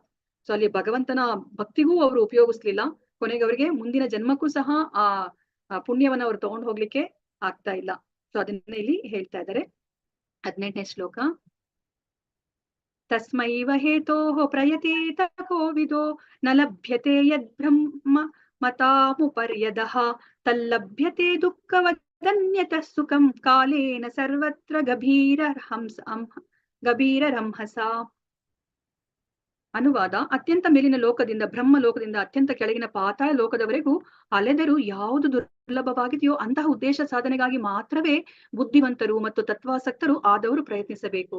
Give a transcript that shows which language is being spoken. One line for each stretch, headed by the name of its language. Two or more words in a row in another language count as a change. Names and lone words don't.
Kannada: ಸೊ ಅಲ್ಲಿ ಭಗವಂತನ ಭಕ್ತಿಗೂ ಅವರು ಉಪಯೋಗಿಸ್ಲಿಲ್ಲ. ಕೊನೆಗೆ ಅವರಿಗೆ ಮುಂದಿನ ಜನ್ಮಕ್ಕೂ ಸಹ ಆ ಪುಣ್ಯವನ್ನ ಅವ್ರು ತಗೊಂಡು ಹೋಗ್ಲಿಕ್ಕೆ ಆಗ್ತಾ ಇಲ್ಲ. ಸೊ ಅದನ್ನ ಇಲ್ಲಿ ಹೇಳ್ತಾ ಇದ್ದಾರೆ. 18ನೇ ಶ್ಲೋಕ.
Sanskrit: ತಸ್ಮೈವ ಹೇತೋಃ ಪ್ರಯತೇತ ಕೋವಿದೋ ನ ಲಭ್ಯತೆ ಯದ್ ಬ್ರಹ್ಮ ಮತಾಮುಪರ್ಯದಃ ತಲ್ಲಭ್ಯತೆ ದುಃಖವದನ್ಯತಃ ಸುಖಂ ಕಾಲೇನ ಸರ್ವತ್ರ ಗಭೀರರಂಹಸ.
Kannada: ಅನುವಾದ: ಅತ್ಯಂತ ಮೇಲಿನ ಲೋಕದಿಂದ ಬ್ರಹ್ಮ ಲೋಕದಿಂದ ಅತ್ಯಂತ ಕೆಳಗಿನ ಪಾತಾಳ ಲೋಕದವರೆಗೂ ಅಲೆದರೂ ಯಾವುದು ದುರ್ಲಭವಾಗಿದೆಯೋ ಅಂತಹ ಉದ್ದೇಶ ಸಾಧನೆಗಾಗಿ ಮಾತ್ರವೇ ಬುದ್ಧಿವಂತರು ಮತ್ತು ತತ್ವಾಸಕ್ತರು ಆದವರು ಪ್ರಯತ್ನಿಸಬೇಕು.